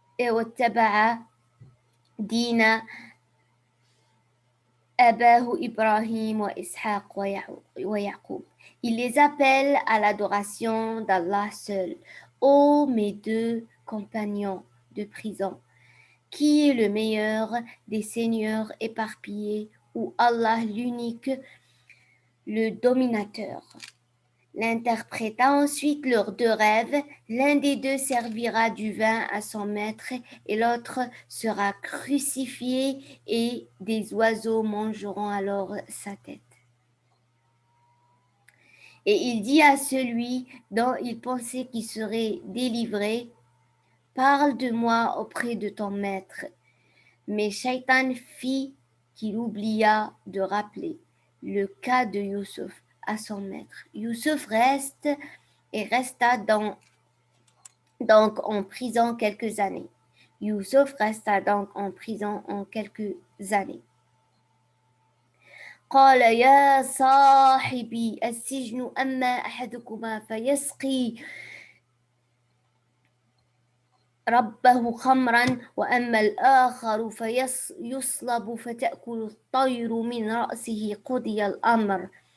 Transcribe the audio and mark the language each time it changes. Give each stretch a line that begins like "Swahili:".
Arabic: واتبع دين أباه إبراهيم وإسحاق ويعقوب.
French: Il les appelle à l'adoration d'Allah seul. Ô mes deux compagnons de prison, qui est le meilleur des seigneurs éparpillés ou Allah l'unique, le dominateur. L'interpréta ensuite leurs deux rêves. L'un des deux servira du vin à son maître et l'autre sera crucifié et des oiseaux mangeront alors sa tête. Et il dit à celui dont il pensait qu'il serait délivré: Parle de moi auprès de ton maître. Mais Shaitan fit qu'il oublia de rappeler le cas de Yusuf à son maître. Yusuf resta donc en prison quelques années. Yusuf resta donc en prison en quelques années.
Arabic: قال يا صاحبي السجن أما أحدكما فيسقي ربه خمرا وأما الآخر فيصلب فتأكل الطير من رأسه قضي الأمر